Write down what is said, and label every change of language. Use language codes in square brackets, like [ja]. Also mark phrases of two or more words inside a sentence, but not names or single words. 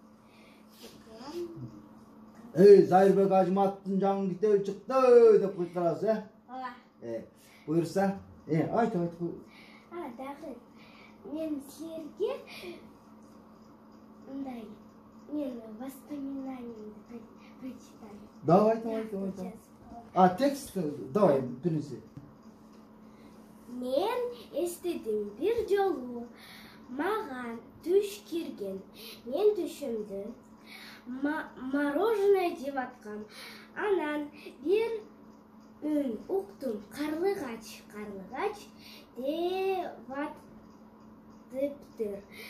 [ky] Зайырбек Ажматтын жаңы китеби чыкты деп кыйкырабыз, Ооба. Буйрса, айт. Дагы мен силерге мындай [ru] воспоминанияңды прочитаю. Давай. Текст, давай, принеси. [ky] Мен эстедим бир жолу маған түш кирген. Мен түшүмдү мороженое жеп аткам. Анан бир үн уктум. Карлыгач деп атыптыр.